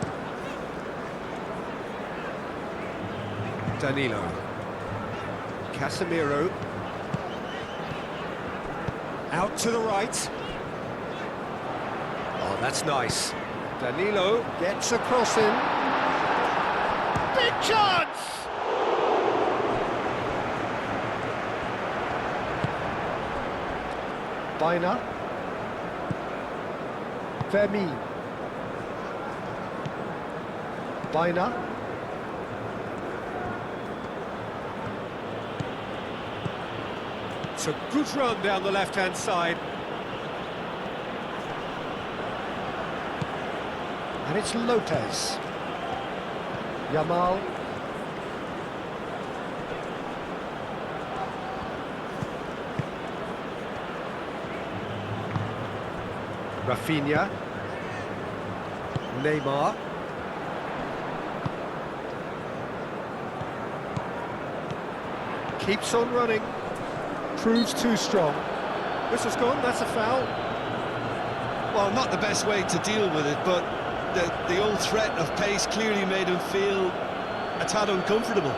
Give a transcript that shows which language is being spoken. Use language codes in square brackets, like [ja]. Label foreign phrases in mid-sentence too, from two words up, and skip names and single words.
[en] Danilo. Casemiro. Out to the right. Oh, that's nice. Danilo gets a cross in. Big chance! Baina. Fermin. Baina. It's a good run down the left-hand side. And it's Lopez. Yamal. Rafinha. Neymar. Keeps on running. Proves too strong. Whistle's gone, that's a foul. Well, not the best way to deal with it, but the old threat of pace clearly made him feel a tad uncomfortable.